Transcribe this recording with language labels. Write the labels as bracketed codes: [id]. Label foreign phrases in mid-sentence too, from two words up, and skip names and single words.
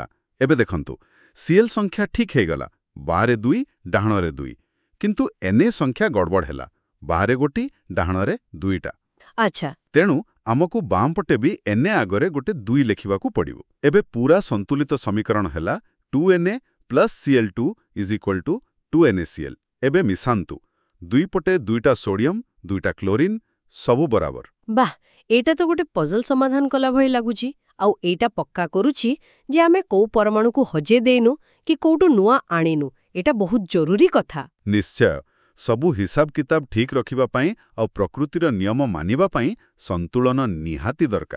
[or] ଏବେ ଦେଖନ୍ତୁ Cl ସଂଖ୍ୟା ଠିକ୍ ହେଇଗଲା, ବାହାରେ 2 ଡାହାଣରେ 2, କିନ୍ତୁ Na ସଂଖ୍ୟା ଗଡ଼ବଡ଼ ହେଲା, ବାହାରେ ଗୋଟି ଡାହାଣରେ 2ଟା। ଆଚ୍ଛା, ତେଣୁ ଆମକୁ ବାମ ପଟେ ବି Na ଆଗରେ ଗୋଟେ 2 ଲେଖିବାକୁ ପଡ଼ିବ। ଏବେ ପୁରା ସନ୍ତୁଳିତ ସମୀକରଣ ହେଲା 2Na+Cl2 = 2NaCl। ଏବେ ମିଶାନ୍ତୁ, ଦୁଇ ପଟେ 2ଟା ସୋଡିୟମ୍ 2ଟା କ୍ଲୋରିନ୍, ସବୁ ବରାବର। ବାଃ, ଏଇଟା ତ ଗୋଟେ ପଜଲ ସମାଧାନ କଲା ଭଳି ଲାଗୁଛି। ଆଉ ଏଇଟା ପକ୍କା କରୁଛି ଯେ ଆମେ କୋଉ ପରମାଣୁକୁ ହଜେଇ ଦେଇନୁ କି କୋଉଠୁ ନୂଆ ଆଣିନୁ। ଏଟା ବହୁତ ଜରୁରୀ କଥା। ନିଶ୍ଚୟ, ସବୁ ହିସାବ କିତାବ ଠିକ୍ ରଖିବା ପାଇଁ ଆଉ ପ୍ରକୃତିର ନିୟମ ମାନିବା ପାଇଁ ସନ୍ତୁଳନ ନିହାତି ଦରକାର।